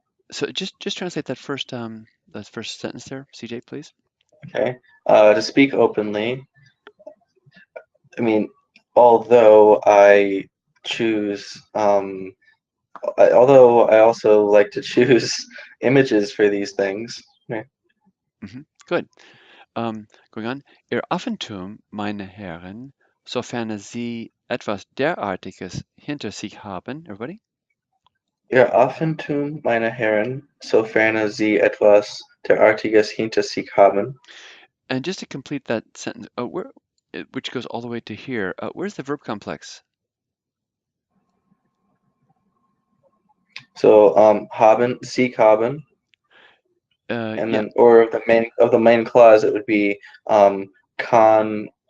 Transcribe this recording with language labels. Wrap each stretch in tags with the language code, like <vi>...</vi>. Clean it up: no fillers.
<en>So just translate that first sentence there, CJ, please. Okay. To speak openly. I mean, although I choose, although I also like to choose images for these things. Okay. Good. Going on.</en> <de>Ihr Affentum, meine Herren, sofern Sie etwas derartiges hinter sich haben, everybody? Ihr Affentum, meine Herren, sofern Sie etwas derartiges hinter sich haben.</de> <en>And just to complete that sentence, which goes all the way to here, where's the verb complex?</en> <de>So haben, sich haben, and</de> <en>Yeah, then or of the main clause it would be</en> <de>kann</de>